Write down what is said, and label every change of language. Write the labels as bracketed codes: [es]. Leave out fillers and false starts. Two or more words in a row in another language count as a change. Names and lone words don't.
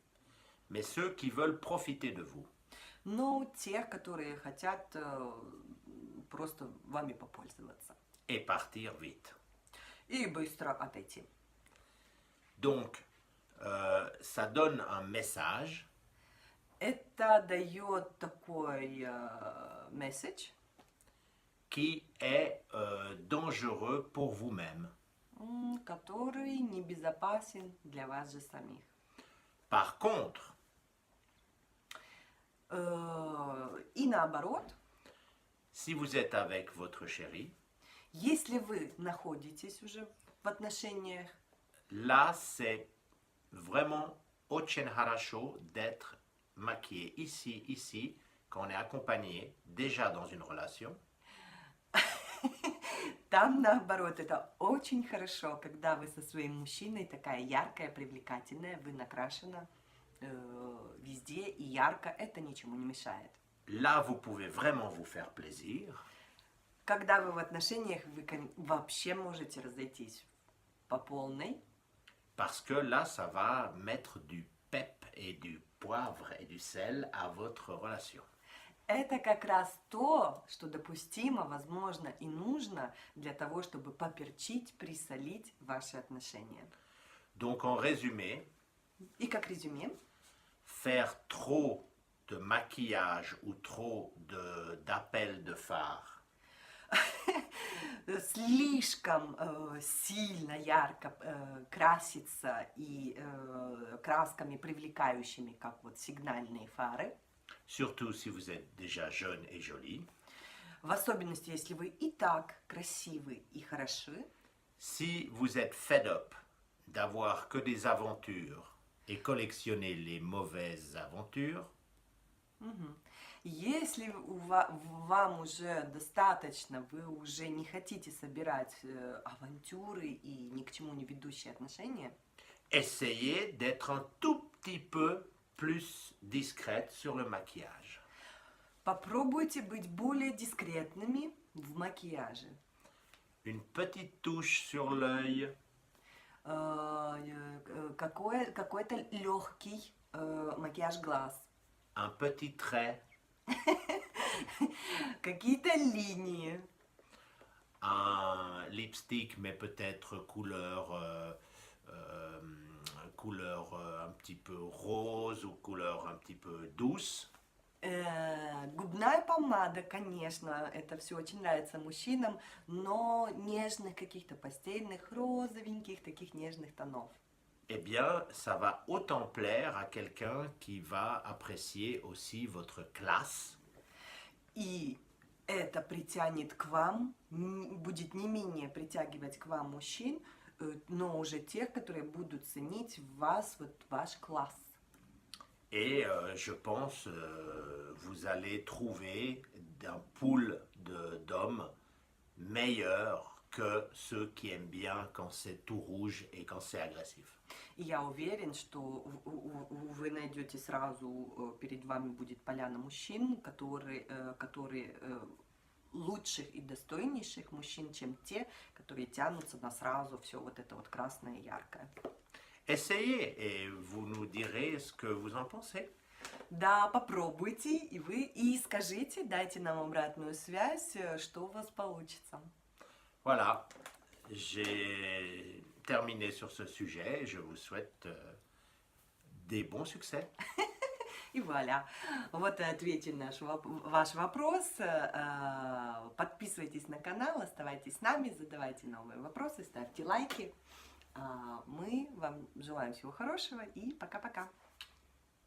[fr] mais ceux qui veulent profiter de vous. [ru] Но тех, которые хотят просто вами попользоваться. [fr] Et partir vite. [ru] И быстро отойти. [fr] Donc, ça donne un message [ru] Это дает такой месседж, [fr] qui est dangereux pour vous-même. [ru] который небезопасен для вас же самих. [fr] Par contre, [ru] И наоборот, [fr] si vous êtes avec votre chérie, [ru] если вы находитесь уже в отношениях, [fr] là, c'est vraiment [ru] очень хорошо [fr] d'être maquillé ici, quand on est accompagné déjà dans une relation. [ru] там наоборот, это очень хорошо, когда вы со своим мужчиной такая яркая, привлекательная, вы накрашена везде и ярко, это ничему не мешает. [fr] Là, vous pouvez vraiment vous faire plaisir. [ru] Когда вы в отношениях, вы вообще можете разойтись по полной, [fr] Parce que là, ça va mettre du pep et du poivre et du sel à votre relation. [ru] это как раз то, что допустимо, возможно и нужно для того, чтобы поперчить, присолить ваши отношения. [fr] Donc, en résumé, [ru] И как резюме, [fr] faire trop de maquillage ou trop d'appels de phare [ru] слишком сильно ярко краситься и красками привлекающими, как вот сигнальные фары, [fr] surtout si vous êtes déjà jeune et jolie. [ru] в особенности, если вы и так красивы и хороши, [fr] Si vous êtes [en] fed up [fr] d'avoir que des aventures et collectionner les mauvaises aventures, [ru] если вам уже достаточно, вы уже не хотите собирать авантюры и ни к чему не ведущие отношения, [fr] essayez d'être un tout petit peu plus discrète sur le maquillage. [ru] попробуйте быть более дискретными в макияже. [fr] Une petite touche sur l'œil, [ru] Какой-то легкий макияж глаз, [fr] un petit trait, [ru] какие-то линии, [fr] un lipstick, mais peut-être couleur un petit peu rose ou couleur un petit peu douce. [ru] губная помада, конечно, это все очень нравится мужчинам, но нежных каких-то постельных, розовеньких, таких нежных тонов. [fr] Eh bien, ça va autant plaire à quelqu'un qui va apprécier aussi votre classe, [ru] И это притянет к вам, будет не менее притягивать к вам мужчин, но уже тех, которые будут ценить в вас, вот ваш класс. [fr] et je pense vous allez trouver un pool d'hommes meilleurs que ceux qui aiment bien quand c'est tout rouge et quand c'est agressif. [ru] И я уверен, что вы найдете сразу, перед вами будет поляна мужчин, которые лучших и достойнейших мужчин, чем те, которые тянутся на сразу все вот это вот красное и яркое. [fr] Essayez et vous nous direz ce que vous en pensez. [ru] Да, попробуйте, и скажите, дайте нам обратную связь, что у вас получится. [fr] Voilà, j'ai terminé sur ce sujet. Je vous souhaite des bons succès. [ru] И вуаля. Вот и ответили на ваш вопрос. Подписывайтесь на канал, оставайтесь с нами, задавайте новые вопросы, ставьте лайки. Мы вам желаем всего хорошего и пока-пока.